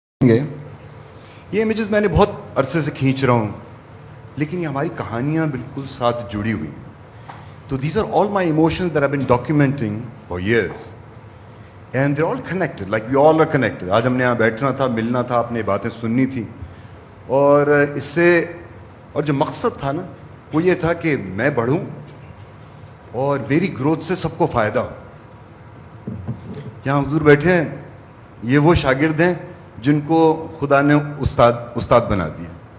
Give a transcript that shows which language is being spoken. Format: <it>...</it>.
<hi>ये इमेजेस मैंने बहुत अरसे से खींच रहा हूँ, लेकिन ये हमारी कहानियाँ बिल्कुल साथ जुड़ी हुई हैं.</hi> <en>तो these are all my emotions that I've been documenting for years. And they're all connected, like we all are connected.</en> <hi>आज हमने यहाँ बैठना था, मिलना था, आपने बातें सुननी थी. और इससे और जो मकसद था ना, वो ये था कि मैं बढ़ूँ और मेरी ग्रोथ से सबको फ़ायदा हो. यहाँ हुजूर बैठे हैं, ये वो शागिर्द हैं जिनको खुदा ने उस्ताद बना दिया.</hi>